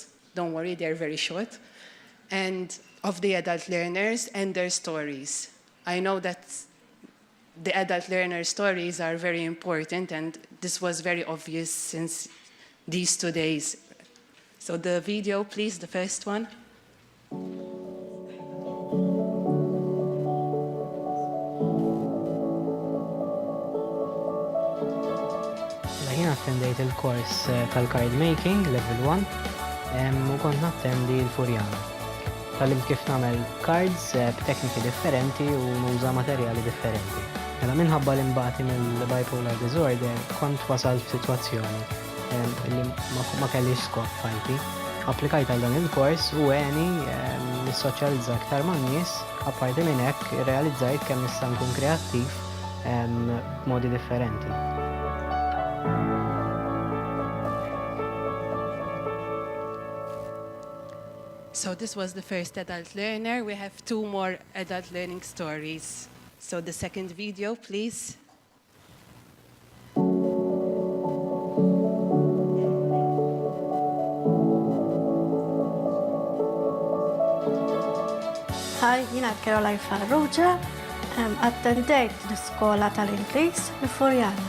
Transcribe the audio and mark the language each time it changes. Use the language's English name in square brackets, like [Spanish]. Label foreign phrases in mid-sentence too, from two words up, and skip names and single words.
[English] Don't worry, they're very short. And of the adult learners and their stories. I know that the adult learner stories are very important, and this was very obvious since these 2 days. So the video, please, the first one. [Maltese] Jien attendejt il-kors tal- [English] card making, [Maltese] level 1, u kont nattendi l-Furjana. Tallimt kif nagħmel cards b'tekniki differenti u nuża materjali differenti. Mela minħabba li mbagħti mill- [English] bipolar disorder [Maltese] kont wasalt f'sitwazzjoni li ma kellix skop fajti. Applikajt għal dan il-kors u għeni nissoċjalizza aktar man-nies, apparti minn hekk irrealizzajt kemm nista' nkun kreattiv b'modi differenti. [English] So this was the first adult learner. We have 2 more adult learning stories. So the second video, please. [Maltese] Hi, jina Caroline Farrugia, attendejt l-iskola tal-Ingliż l-Furjana.